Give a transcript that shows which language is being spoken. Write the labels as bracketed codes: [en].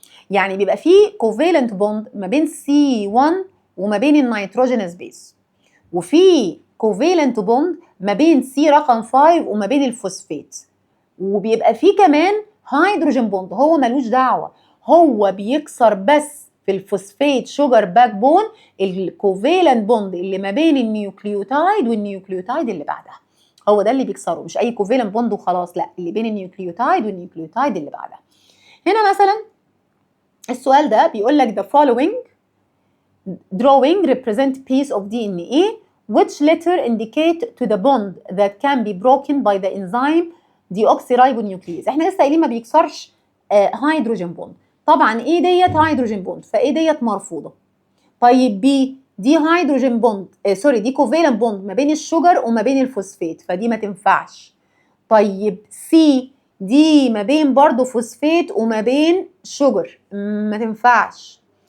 [ar] يعني بيبقى فيه كوفالنت بوند ما بين C1 وما بين النيتروجينوس بيس، وفي كوفالنت بوند ما بين C رقم 5 وما بين الفوسفات، وبيبقى فيه كمان هيدروجين بوند هو ملوش دعوه، هو بيكسر بس في الفوسفات شوجر باك بون الكوفالنت بوند اللي ما بين النيوكليوتايد والنيوكليوتايد اللي بعدها، هو ده اللي بيكسره، مش اي كوفالنت بوند وخلاص، لا، اللي بين النيوكليوتايد والنيوكليوتايد اللي بعدها. هنا مثلا السؤال ده بيقول لك [en] the following drawing represent piece of DNA which letter indicate to the bond that can be broken by the enzyme deoxyribonuclease. [ar] احنا لسه قايلين ما بيكسرش هيدروجين بوند، طبعا ايه ديت هيدروجين بوند فايه ديت مرفوضه. طيب بي دي هيدروجين بوند سوري دي كوفالنت بوند ما بين الشجر وما بين الفوسفات فدي ما تنفعش. طيب سي دي ما بين برضو فوسفات وما بين شجر ما تنفعش.